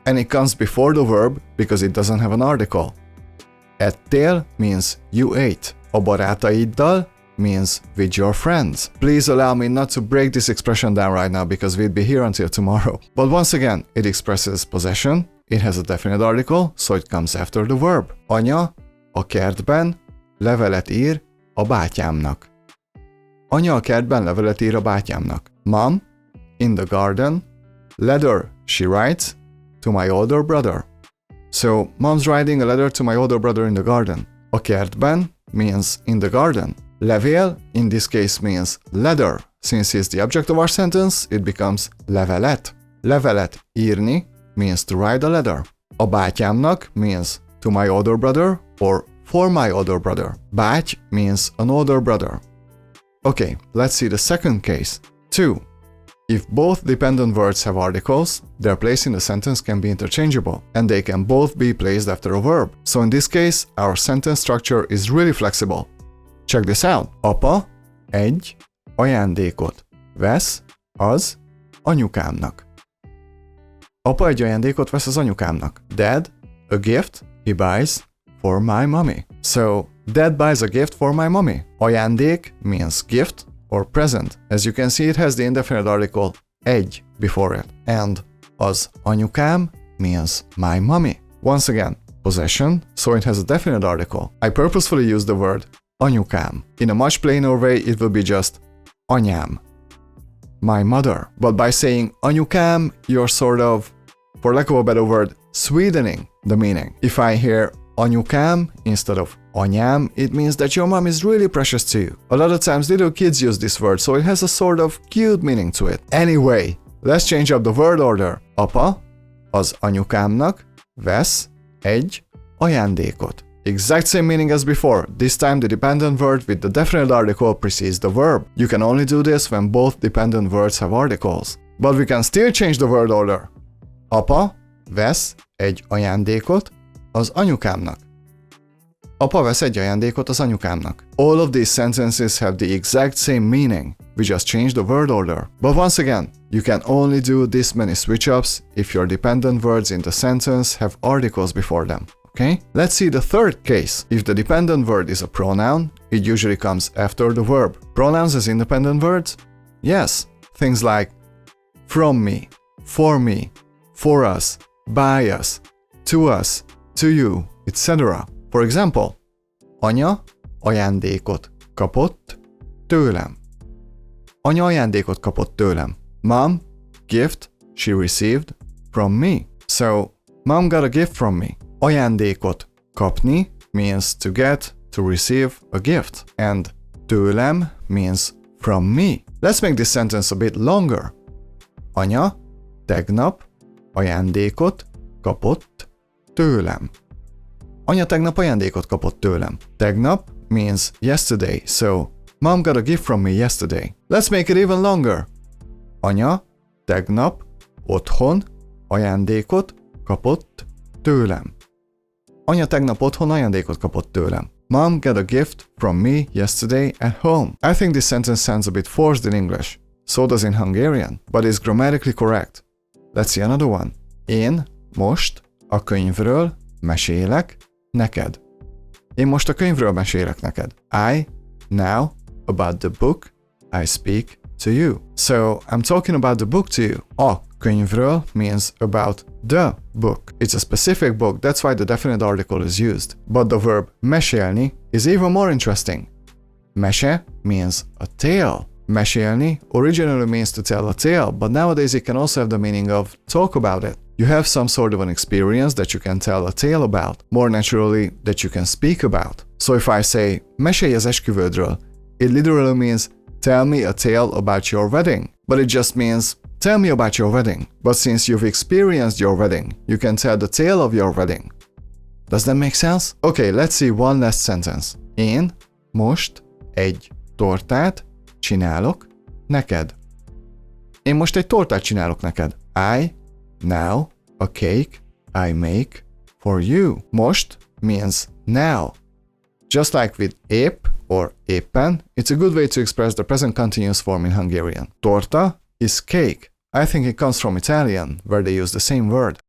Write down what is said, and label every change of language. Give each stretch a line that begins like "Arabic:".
English: And it comes before the verb because it doesn't have an article. Ettél means you ate. A barátaiddal means with your friends. Please allow me not to break this expression down right now because we'll be here until tomorrow. But once again, it expresses possession, it has a definite article, so it comes after the verb.
Hungarian: Anya a kertben levelet ír a bátyámnak. Anya a kertben levelet ír a bátyámnak.
English: Mom, in the garden, letter she writes to my older brother. So, mom's writing a letter to my older brother in the garden. A kertben means in the garden. Levél, in this case, means letter. Since he's the object of our sentence, it becomes levelet. Levelet írni means to write a letter. A bátyámnak means to my older brother or for my older brother. Báty means an older brother. Okay, let's see the second case. 2. If both dependent words have articles, their place in the sentence can be interchangeable, and they can both be placed after a verb. So in this case, our sentence structure is really flexible. Check this out.
Hungarian: Apa egy ajándékot vesz az anyukámnak. Apa egy ajándékot vesz az anyukámnak.
English: Dad, a gift he buys for my mommy. So, Dad buys a gift for my mommy. Ajándék means gift or present. As you can see, it has the indefinite article egy before it. And az anyukám means my mommy. Once again, possession, so it has a definite article. I purposefully use the word anyukám. In a much plainer way, it will be just anyám, my mother. But by saying anyukám, you're sort of, for lack of a better word, sweetening the meaning. If I hear anyukám instead of anyám, it means that your mom is really precious to you. A lot of times little kids use this word, so it has a sort of cute meaning to it. Anyway, let's change up the word order.
Hungarian: Apa az anyukámnak vesz egy ajándékot.
English: Exact same meaning as before. This time the dependent word with the definite article precedes the verb. You can only do this when both dependent words have articles. But we can still change the word order.
Hungarian: Apa vesz egy ajándékot az anyukámnak. Apa vesz egy ajándékot az anyukámnak.
English: All of these sentences have the exact same meaning. We just changed the word order. But once again, you can only do this many switch-ups if your dependent words in the sentence have articles before them. Okay? Let's see the third case. If the dependent word is a pronoun, it usually comes after the verb. Pronouns as independent words? Yes. Things like from me, for us, by us, to you, etc. For example,
Hungarian: Anya ajándékot kapott tőlem. Anya ajándékot kapott tőlem.
English: Mom, gift she received from me. So, mom got a gift from me. Ajándékot kapni means to get, to receive a gift. And tőlem means from me. Let's make this sentence a bit longer.
Hungarian: Anya tegnap ajándékot kapott tőlem. Anya tegnap ajándékot kapott tőlem.
English: Tegnap means yesterday, so mom got a gift from me yesterday. Let's make it even longer.
Hungarian: Anya tegnap otthon ajándékot kapott tőlem. Anya tegnap otthon ajándékot kapott tőlem.
English: Mom got a gift from me yesterday at home. I think this sentence sounds a bit forced in English. So does in Hungarian, but is grammatically correct. Let's see another one.
Hungarian: Én most a könyvről mesélek neked. Én most a könyvről mesélek neked.
English: I, now, about the book, I speak to you. So, I'm talking about the book to you. A könyvről means about the book. It's a specific book, that's why the definite article is used. But the verb mesélni is even more interesting. Mese means a tale. Mesélni originally means to tell a tale, but nowadays it can also have the meaning of talk about it. You have some sort of an experience that you can tell a tale about, more naturally that you can speak about. So if I say,
Hungarian: mesélj az esküvődről,
English: it literally means tell me a tale about your wedding. But it just means tell me about your wedding. But since you've experienced your wedding, you can tell the tale of your wedding. Does that make sense? Okay, let's see one last sentence.
Hungarian: Én most egy tortát csinálok neked. Én most egy tortát csinálok neked.
English: I, now, a cake I make for you. Most means now. Just like with épp or éppen, it's a good way to express the present continuous form in Hungarian. Torta is cake. I think it comes from Italian, where they use the same word.